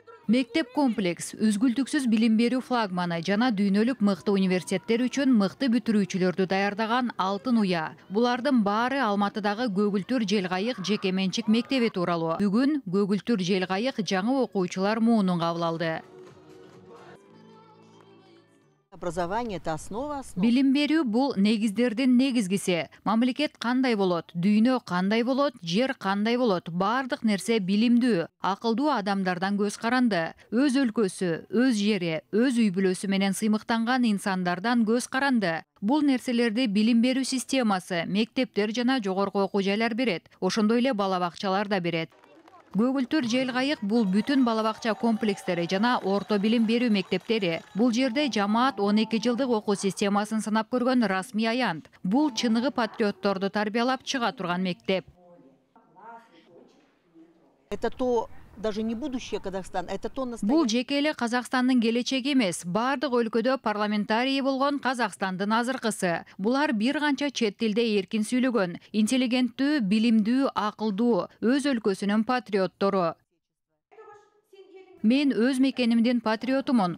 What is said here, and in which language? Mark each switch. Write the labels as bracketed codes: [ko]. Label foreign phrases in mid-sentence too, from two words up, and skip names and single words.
[ky] Мектеп комплекс үзгүлтүксүз билим берүү флагманы жана дүйнөлүк мыкты университеттер үчүн мыкты бүтүрүүчүлөрдү даярдаган алтын уя. Булардын баары Алматыдагы Көгүлтүр Желгайык жеке менчик мектеби тууралуу. Бүгүн Көгүлтүр Желгайык жаңы окуучулар муунун кабыл алды. [ru] Образование – это основа. [ky] Билим берүү бул негиздердин негизгиси. Мамлекет кандай болот, дүйнө кандай болот, жер кандай болот, бардык нерсе билимдүү, акылдуу адамдардан көз каранды. Өз өлкөсү, өз жери, өз үй бүлөсү менен сыймыктанган инсандардан көз каранды. Бул нерселерди билим берүү системасы, мектептер жана жогорку окуу жайлар берет. Ошондой эле бала бакчалар да берет. Көгүлтүр Желгайык бул бүтүн бала бакча комплекстери жана орто билим берүү мектептери. Бул жерде жамаат 12 жылдык окуу системасын сынап көргөн расмий аянт. Бул чыныгы патриотторду тарбиялап чыга турган мектеп. [ru] Это то, даже не будущее Казахстана, это то настоящее. [ky] Бул жеке эле Казакстандын келечеги эмес, бардык өлкөдө парламентарий болгон Казакстандын азыркысы. Булар бир канча чет тилде эркин сүйлөгөн, интеллигенттүү, билимдүү, акылдуу, өз өлкөсүнүн патриоттору. Мен өз мекенимдин патриотумун.